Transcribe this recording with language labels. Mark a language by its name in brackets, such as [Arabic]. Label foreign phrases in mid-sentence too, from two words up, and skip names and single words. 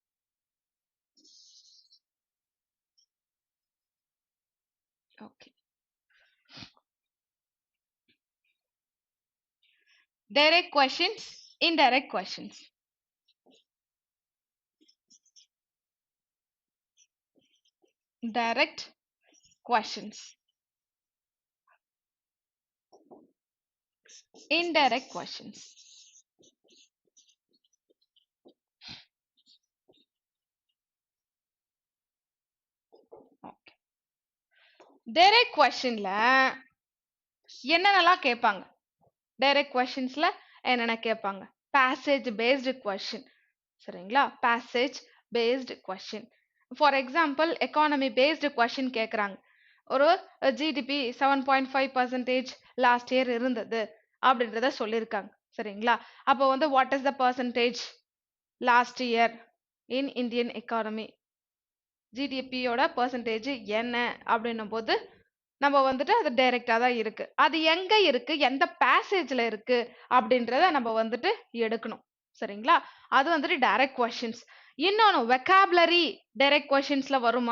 [Tamil] ஓகே, [English] Direct questions, indirect questions. Direct questions. Indirect questions. Okay. Direct questionல [Tamil] என்னென்னலாம் கேட்பாங்க? [English] direct questions [Tamil] என்னென்ன கேட்பாங்க? [English] passage based question. சரிங்களா? passage based question. for example economy based question கேட்குறாங்க. [Tamil] ஒரு ஜிடிபி 7.5% [English] last year [Tamil] இருந்தது அப்படின்றத சொல்லியிருக்காங்க. சரிங்களா? அப்போ வந்து [English] what is the percentage last year in Indian economy? [Tamil] ஜிடிபியோட பர்சன்டேஜ் என்ன அப்படின்னும் போது நம்ம வந்துட்டு அது டைரக்டா தான் இருக்கு. அது எங்க இருக்கு, எந்த பேசேஜ்ல இருக்கு அப்படின்றத நம்ம வந்துட்டு எடுக்கணும். சரிங்களா? அது வந்துட்டு [English] direct questions. [Tamil] இன்னொன்னு [English] vocabulary direct questions [Tamil] வருமா?